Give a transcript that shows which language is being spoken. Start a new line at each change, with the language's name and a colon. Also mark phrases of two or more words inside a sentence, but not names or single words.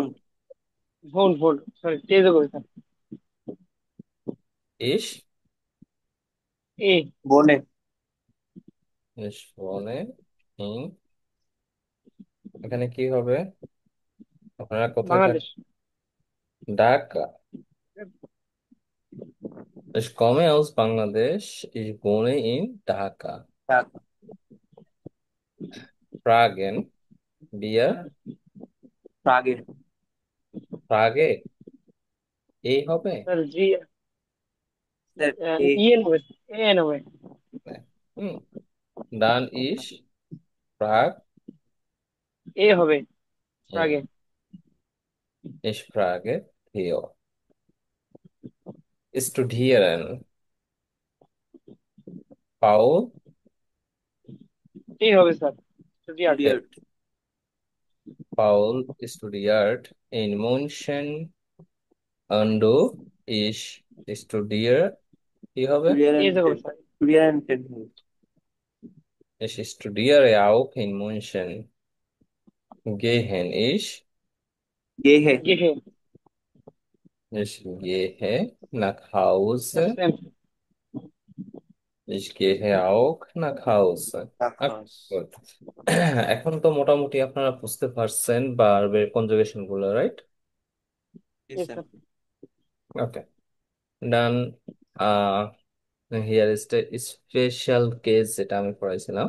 Bangla: ফোন ফোন সরি, তেজ হবে স্যার। ইস, এ।
German: বোনে। ich wohne,
Bangla: ইন, এখানে কি হবে? আপনারা কোথায় বাংলাদেশ। থাকেন? ঢাকা।
German: Ich komme aus Bangladesch. Ich wohne in Dhaka.
Bangla: ঢাকা।
German: Fragen wir
Bangla: প্রাগে। Frage এই হবে? স্যার জি, স্যার এ। ইএন হবে, এন হবে। হুম,
German: dann ich frag
Bangla: এ হবে আগে।
German: ihn. Ich frage Theo. Studieren. Paul,
Bangla: এ হবে স্যার, স্টুডিয়ার্ট।
English: okay.
German: স্টুডিয়ার্ট। Paul studiert in München und ich studiere
Bangla: কি হবে? এজ হবে স্যার।
German: স্টুডিয়ান্টেড। Ich studiere auch in München. Gehen ich? গে হে। গেহে। Ich gehe nach
Bangla: স্যার
German: Hause.
English: সেম।
German: Ich gehe auch nach Hause.
English: Okay,
Bangla: আকাশ।
English: good.
Bangla: এখন তো মোটামুটি আপনারা বুঝতে পারছেন
English: verb conjugation
Bangla: গুলো, রাইট?
English: ইয়েস ইয়েস
Bangla: স্যার। স্যার।
English: okay, done. here is the special case
Bangla: যেটা আমি পড়াইছিলাম।